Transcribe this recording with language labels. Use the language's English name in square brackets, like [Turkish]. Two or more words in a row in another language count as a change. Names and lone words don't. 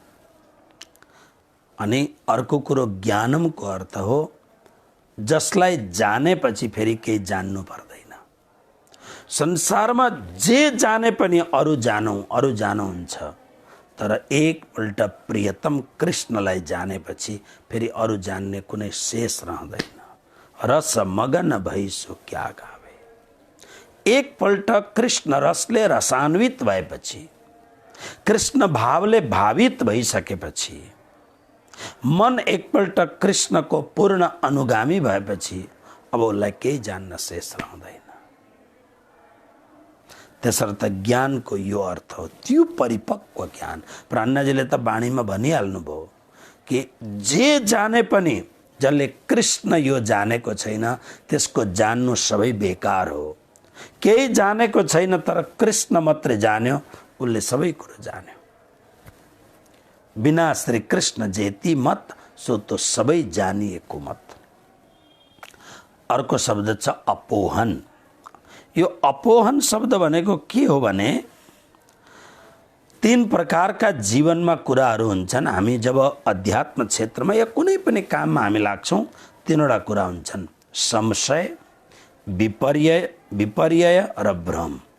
[Nepali] अनि अर्को कुरो ज्ञानमको अर्थ हो जसलाई जानेपछि फेरि केही जान्नु पर्दैन। संसारमा जे जाने पनि अरू जानु हुन्छ, तर एकपल्ट प्रियतम कृष्णलाई जानेपछि फेरि अरू जान्ने कुनै शेष रहँदैन। [Hindi] रस मगन भई सो क्या गावे। [Nepali] एकपल्ट कृष्ण रसले रसान्वित भएपछि, कृष्ण भावले भावित भइसकेपछि, मन एकपल्ट कृष्णको पूर्ण अनुगामी भएपछि अब उसलाई केही जान्न शेष रहँदैन। त्यसर्थ ज्ञानको यो अर्थ हो, त्यो परिपक्व ज्ञान। प्राणजीले त बाणीमा भनिहाल्नुभयो कि जे जाने पनि जसले कृष्ण यो जानेको छैन त्यसको जान्नु सबै बेकार हो। केही जानेको छैन तर कृष्ण मात्रै जान्यो, उसले सबै कुरो जान्यो। [Hindi] बिना श्री कृष्ण जेती मत सो तो [Nepali] सबै जानिएको [Hindi] मत। [Nepali] अर्को शब्द छ अपोहन। यो अपोहन शब्द भनेको के हो भने तीन प्रकारका जीवनमा कुराहरू हुन्छन्। हामी जब अध्यात्म क्षेत्रमा या कुनै पनि काममा हामी लाग्छौँ, तीनवटा कुरा हुन्छन्, संशय, विपर्यय र भ्रम।